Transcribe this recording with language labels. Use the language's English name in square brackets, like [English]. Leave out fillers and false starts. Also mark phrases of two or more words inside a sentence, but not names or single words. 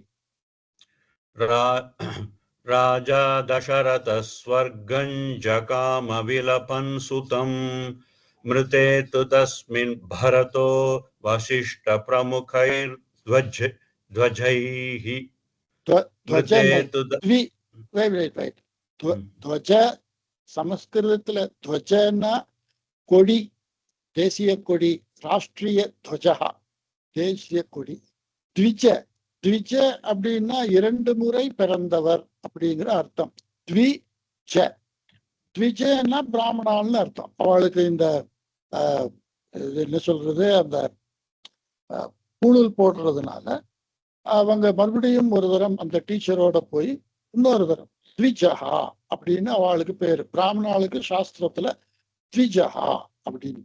[Sanskrit] राजा दशरथः स्वर्गं जगाम विलपन् सुतम् मृते तु तस्मिन् भरतो वसिष्ठप्रमुखैर्द्विजैः [Tamil] ध्वज संस्कृतத்துல ध्वजना கொடி தேசிய கொடி [Sanskrit] राष्ट्रिय ध्वजा [Tamil] தேசிய கொடி த்விஜ த்விஜ அப்படின்னா இரண்டு முறை பிறந்தவர் அப்படிங்கிற அர்த்தம் த்விஜ த்விஜன்னா பிராமணான்னு அர்த்தம் அவளுக்கு இந்த என்ன சொல்றது அந்த பூணூல் போடுறதுனால அவங்க மறுபடியும் ஒரு தரம் அந்த டீச்சரோட போய் இன்னொரு தரம் த்விஜஹா அப்படின்னு அவளுக்கு பேரு பிராமணாளுக்கு சாஸ்திரத்துல த்விஜஹா அப்படின்னு.